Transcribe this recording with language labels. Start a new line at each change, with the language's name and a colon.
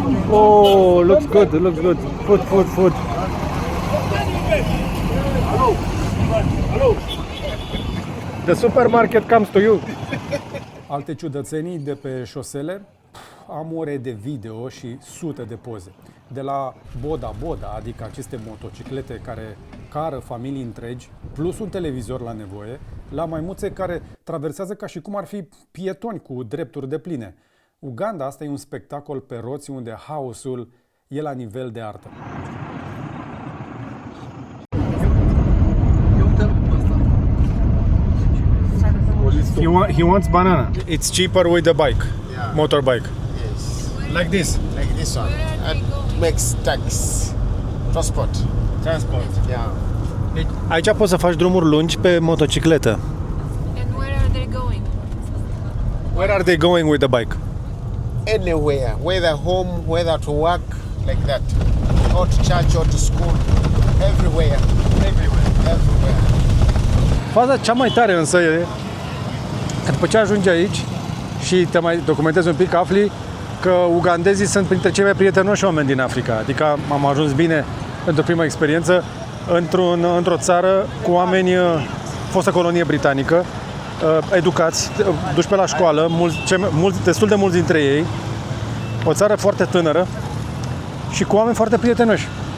English: Oh, looks good, looks good. Food. The supermarket comes to you.
Romanian: Alte ciudățenii de pe șosele, am ore de video și sute de poze. De la Boda, adică aceste motociclete care cară familii întregi, plus un televizor la nevoie, la maimuțe care traversează ca și cum ar fi pietoni cu drepturi depline. Uganda asta e un spectacol pe roți unde haosul e la nivel de artă.
English: He wants banana. It's cheaper with the bike, Yeah. motorbike. Yes. Like this. Like this one. That makes tax. Transport. Yeah.
Romanian: Aici poți să faci drumuri lungi pe motocicletă.
English: And where are they going? Where are they going with the bike? Anywhere. Whether home, whether to work, like that. Or to church or to school. Everywhere. Everywhere.
Romanian: Faza cea mai tare însă e că după ce ajungi aici și te mai documentezi un pic, afli că ugandezii sunt printre cei mai prietenoși oameni din Africa. Adică am ajuns bine pentru prima experiență într-o țară cu oameni, fostă colonie britanică, educați, duși pe la școală, destul de mulți dintre ei, o țară foarte tânără și cu oameni foarte prietenoși.